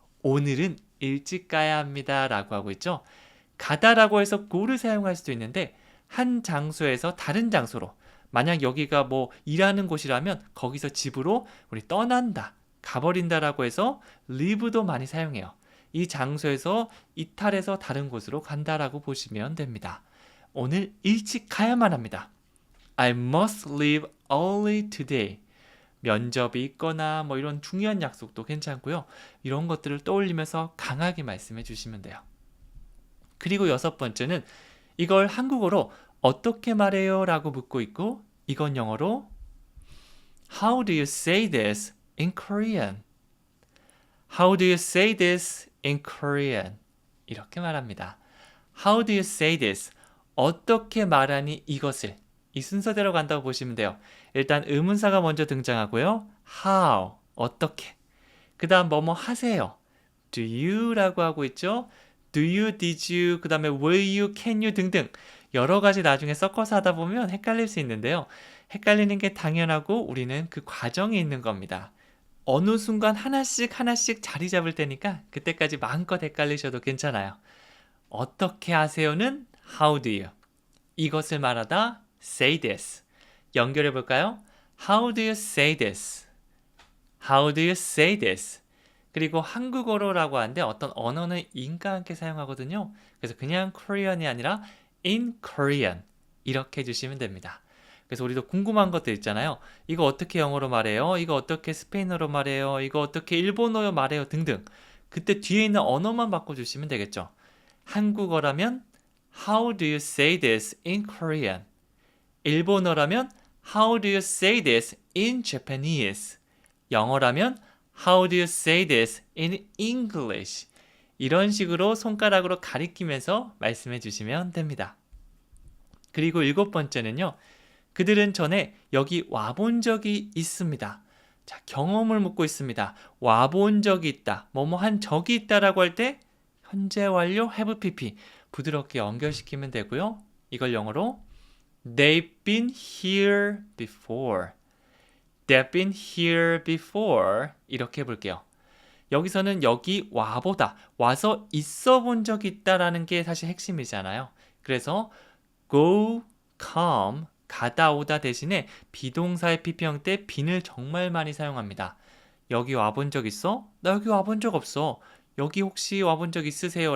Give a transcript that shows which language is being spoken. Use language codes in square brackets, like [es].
[ko] 오늘은 일찍 가야 합니다. 라고 하고 있죠. 가다라고 해서 go를 사용할 수도 있는데 한 장소에서 다른 장소로 만약 여기가 일하는 곳이라면 거기서 집으로 우리 떠난다, 가버린다라고 해서 leave도 많이 사용해요. 이 장소에서 이탈해서 다른 곳으로 간다라고 보시면 됩니다. 오늘 일찍 가야만 합니다. [en] I must leave early today. [ko] 면접이 있거나 이런 중요한 약속도 괜찮고요. 이런 것들을 떠올리면서 강하게 말씀해 주시면 돼요. 그리고 6번째는 이걸 한국어로 어떻게 말해요? 라고 묻고 있고 이건 영어로 [en] How do you say this in Korean? How do you say this in Korean? [ko] 이렇게 말합니다. [en] How do you say this? [ko] 어떻게 말하니 이것을? 이 순서대로 간다고 보시면 돼요. 일단 의문사가 먼저 등장하고요. How, 어떻게. 그 다음 뭐뭐 하세요. Do you 라고 하고 있죠. [en] Do you, did you, [ko] 그 다음에 will you, can you 등등 여러 가지 나중에 섞어서 하다 보면 헷갈릴 수 있는데요. 헷갈리는 게 당연하고 우리는 그 과정에 있는 겁니다. 어느 순간 하나씩 자리 잡을 테니까 그때까지 마음껏 헷갈리셔도 괜찮아요. 어떻게 하세요는 [en] how do you. [ko] 이것을 말하다 [en] say this. [ko] 연결해 볼까요? [en] How do you say this? How do you say this? [ko] 그리고 한국어로라고 하는데 어떤 언어는 인과 함께 사용하거든요. 그래서 그냥 Korean이 아니라 [en] in Korean [ko] 이렇게 해주시면 됩니다. 그래서 우리도 궁금한 것들 있잖아요. 이거 어떻게 영어로 말해요? 이거 어떻게 스페인어로 말해요? 이거 어떻게 일본어로 말해요? 등등. 그때 뒤에 있는 언어만 바꿔주시면 되겠죠. 한국어라면 [en] How do you say this in Korean? [ko] 일본어라면 [en] How do you say this in Japanese? [ko] 영어라면 [en] How do you say this in English? [ko] 이런 식으로 손가락으로 가리키면서 말씀해 주시면 됩니다. 그리고 7번째는요. 그들은 전에 여기 와본 적이 있습니다. 자, 경험을 묻고 있습니다. 와본 적이 있다. 뭐뭐 한 적이 있다라고 할 때 현재 완료 have pp 부드럽게 연결시키면 되고요. 이걸 영어로 [en] They've been here before. They've been here before. [ko] 이렇게 해볼게요. 여기서는 여기 와보다, 와서 있어 본 적이 있다라는 게 사실 핵심이잖아요. 그래서 go, come, 가다 오다 대신에 비동사의 pp형 때 bene을 정말 많이 사용합니다. 여기 와본 적 있어? 나 여기 와본 적 없어. 여기 혹시 와본 적 있으세요?